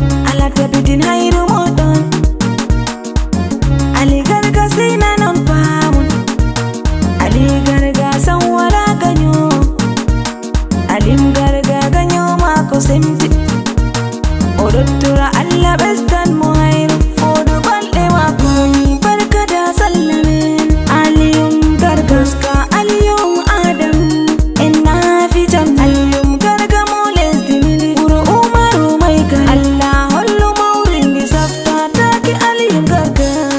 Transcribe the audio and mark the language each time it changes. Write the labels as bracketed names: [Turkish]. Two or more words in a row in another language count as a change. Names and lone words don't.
[Fula] Allah tabbitin hayru moɗon. Ali Garga sina non pamun. Ali Garga san wala ganyo. Alim Garga ganyo mako semti. O ɗo tora Allah ɓesdan mo hayru. Fodu balɗe mako. [Hausa] Barka da sallah [Fula] min. Aliyum Garga. Goska Aliyum Adam. En na fi jam. Aliyum Garga mo lesdi min. Wuro Umaru [Hausa] mai gari. [Fula] Allah hollu mawri ndi safta take Aliyum Garga.